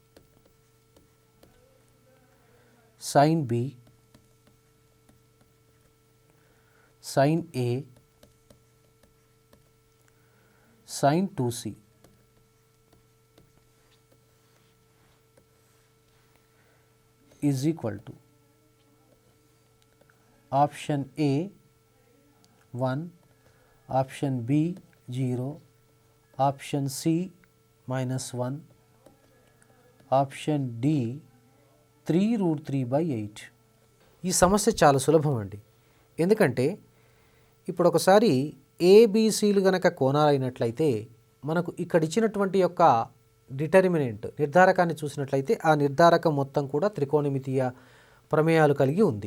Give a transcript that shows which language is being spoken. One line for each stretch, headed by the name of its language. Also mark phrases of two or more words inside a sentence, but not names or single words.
English: sin b sin a sin 2c is equal to option A 1, option B 0, option C -1, option D 3√3/8.
Telugu: ఈ సమస్య చాలా సులభం అండి. ఎందుకంటే ఇప్పుడు ఒకసారి ఏబిసిలు గనక కోణాలైనట్లయితే మనకు ఇక్కడ ఇచ్చినటువంటి యొక్క డిటర్మినెంట్ నిర్ధారకాన్ని చూసినట్లయితే ఆ నిర్ధారకం మొత్తం కూడా త్రికోణమితీయ ప్రమేయాలు కలిగి ఉంది.